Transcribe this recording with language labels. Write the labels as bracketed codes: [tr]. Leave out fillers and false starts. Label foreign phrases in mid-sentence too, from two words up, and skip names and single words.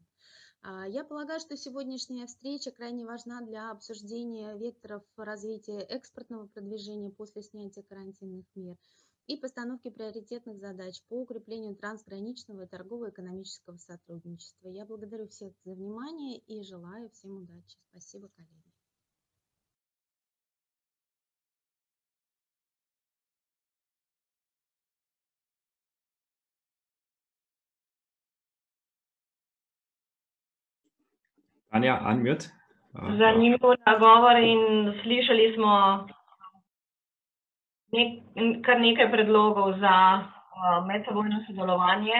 [ru] Я полагаю, что сегодняшняя встреча крайне важна для обсуждения векторов развития экспортного продвижения после снятия карантинных мер и постановки приоритетных задач по укреплению трансграничного и торгово-экономического сотрудничества. Я благодарю всех за внимание и желаю всем удачи. Спасибо, коллеги. [en] Tanja, unmute. [sl] Zanimiv nagovor in slišali smo kar nekaj predlogov za medsebojno sodelovanje.